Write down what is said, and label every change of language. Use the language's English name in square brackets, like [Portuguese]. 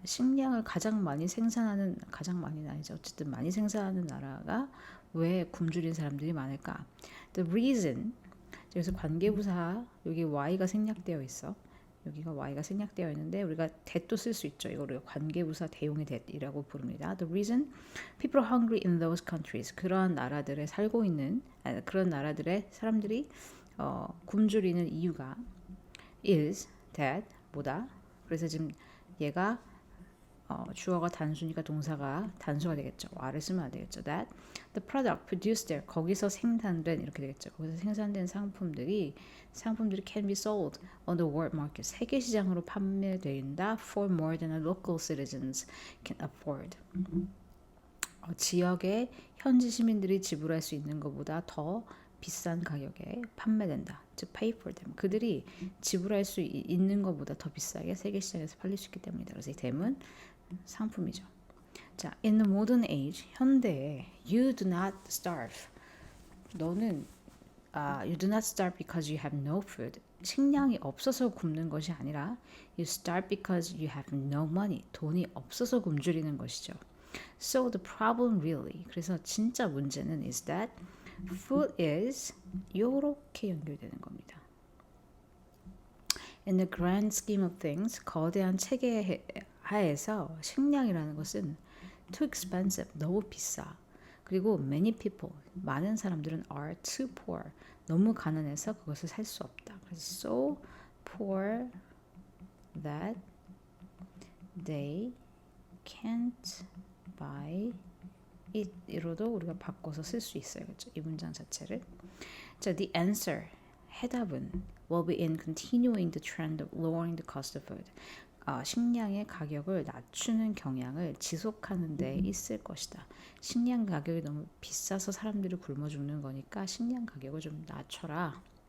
[Korean] 식량을 가장 많이 생산하는, 가장 많이는 아니죠. 어쨌든 많이 생산하는 나라가 왜 굶주린 사람들이 많을까? [English] The reason. [Korean] 그래서 관계부사 여기 y가 생략되어 있어. 여기가 y가 생략되어 있는데 우리가 that도 쓸 수 있죠. 이거를 관계부사 대용의 that이라고 부릅니다. [English] The reason people are hungry in those countries. [Korean] 그러한 나라들에 살고 있는 그런 나라들의 사람들이 굶주리는 이유가 [English] is that [Korean] 뭐다. 그래서 지금 얘가 주어가 단수니까 동사가 단수가 되겠죠. are를 쓰면 안 되겠죠. [English] That the product produced there, [Korean] 거기서 생산된, 이렇게 되겠죠. 거기서 생산된 상품들이 [English] can be sold on the world market, [Korean] 세계 시장으로 판매된다 [English] for more than a local citizens can afford. [Korean] 지역의 현지 시민들이 지불할 수 있는 것보다 더 비싼 가격에 판매된다. [English] To pay for them. [Korean] 그들이 지불할 수 있는 것보다 더 비싸게 세계 시장에서 팔릴 수 있기 때문이다. 그래서 이 댐은 상품이죠. 자, [English] in the modern age, [Korean] 현대에 [English] you do not starve. [Korean] 너는 [English] you do not starve because you have no food. [Korean] 식량이 없어서 굶는 것이 아니라 [English] you starve because you have no money. [Korean] 돈이 없어서 굶주리는 것이죠. [English] So the problem really, [Korean] 그래서 진짜 문제는 [English] is that food is [Korean] 요렇게 연결되는 겁니다. [English] In the grand scheme of things, [Korean] 거대한 체계 하에서 식량이라는 것은 [English] too expensive, [Korean] 너무 비싸. 그리고 [English] many people, [Korean] 많은 사람들은 [English] are too poor, [Korean] 너무 가난해서 그것을 살 수 없다. 그래서 [English] so poor that they can't buy it [Korean] 이로도 우리가 바꿔서 쓸 수 있어요. 그렇죠? 이 문장 자체를. 자, [English] the answer, [Korean] 해답은 [English] will be in continuing the trend of lowering the cost of food. [Korean] 식량의 가격을 낮추는 경향을 지속하는 데 있을 것이다. 식량 가격이 너무 비싸서 사람들이 굶어 죽는 거니까 식량 가격을 좀 낮춰라.